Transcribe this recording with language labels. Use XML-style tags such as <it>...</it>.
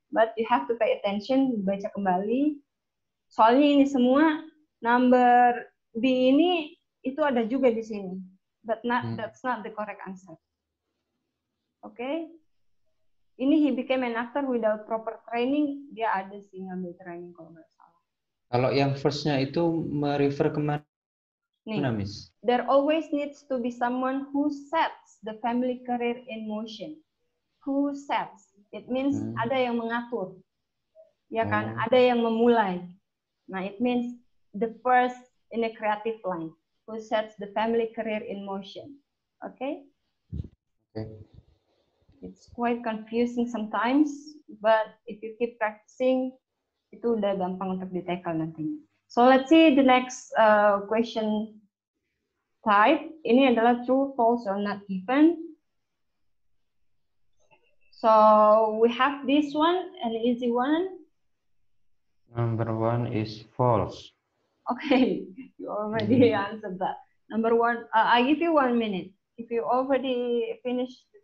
<en>But you have to pay attention,</en> <id>baca kembali. Soalnya ini semua number B ini itu ada juga di sini.</id> <en>But that's not the correct answer. Oke. Okay? Ini he became an actor without proper training.</en> <id>Dia ada sih ngambil training kalau nggak salah. Kalau yang first-nya itu merefer kemana, Miss?</id> <en>There always needs to be someone who sets the family career in motion. Who sets? It means</en> <id>ada yang mengatur, ya kan? Ada yang memulai.</id> <en>Nah, it means the first in a creative line who sets the family career in motion. Okay? Okay. It's quite confusing sometimes, but if you keep practicing,</en> <id>itu udah gampang untuk di-tackle nantinya.</id> <en>So let's see the next question type.</en> <id>Ini adalah</id> <en>true, false, or not given. So we have this one, an easy one. Number 1 is false. Okay, you already answered that. Number 1, I give you 1 minute. If you already finished</en>